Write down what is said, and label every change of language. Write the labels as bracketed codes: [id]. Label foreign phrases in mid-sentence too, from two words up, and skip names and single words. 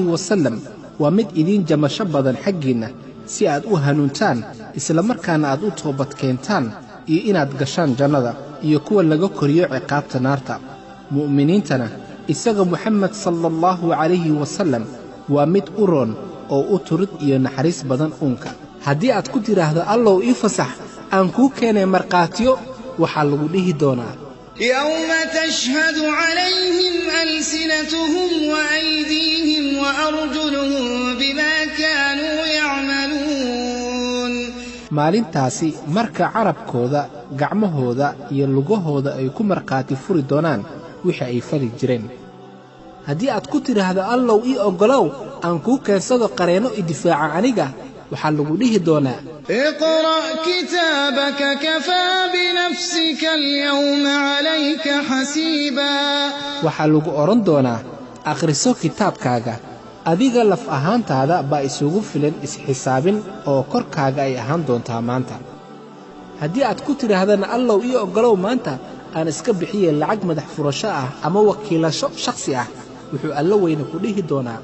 [so] wasallam waa mid idin jamasho badan xaggiina si aad u hanuuntaan isla markaana aad u toobad keentaan iyo inaad gashaan jannada iyo kuwa laga koriyo ciqaabta naarta mu'miniintana isaga Muxammad [ar] صلى الله عليه وسلم [so] waa mid u roon oo u turid iyo naxariis badan uunka haddii aad ku tiraahdo allow ii fasax aan kuu keenay marqaatiyo waxaa lagu dhihi doonaa [ar] يوم تشهد عليهم ألسنتهم وأيديهم وأرجلهم بما كانوا يعملون [so] maalintaasi marka carabkooda gacmahooda iyo lugahooda ay ku marqaati furi doonaan wixii ay fali jireen haddii aad ku tiraahdo allow ii oggolow aan kuu keensado qareeno i difaaca aniga waxaa lagu dhihi doonaa [ar] اقرأ كتابك كفى بنفسك اليوم عليك حسيبا [so] waxaa lagu oran doonaa akhriso kitaabkaaga adiga laf ahaantaada baa isugu filan isxisaabin oo korkaaga ay ahaan doontaa maanta haddii aad ku tiraahdana allow ii oggolow maanta aan iska bixiye lacag madax furasho ah ama wakiilasho shakhsi ah wuxuu alla weyne ku dhihi doonaa